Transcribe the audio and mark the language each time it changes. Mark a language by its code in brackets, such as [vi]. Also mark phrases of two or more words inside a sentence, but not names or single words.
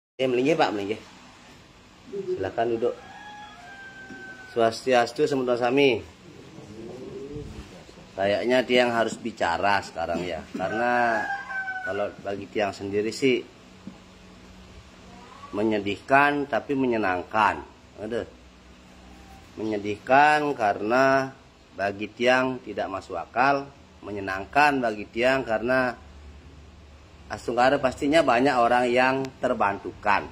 [ban] Melinggih Pak, melinggih. [id] Silakan duduk. [ban] Swastiastu Semudra Sami. [id] Kayaknya Tiang harus bicara sekarang ya, karena kalau bagi Tiang sendiri sih menyedihkan tapi menyenangkan. Aduh. Menyedihkan karena bagi Tiang tidak masuk akal, menyenangkan bagi Tiang karena Astunggara pastinya banyak orang yang terbantukan.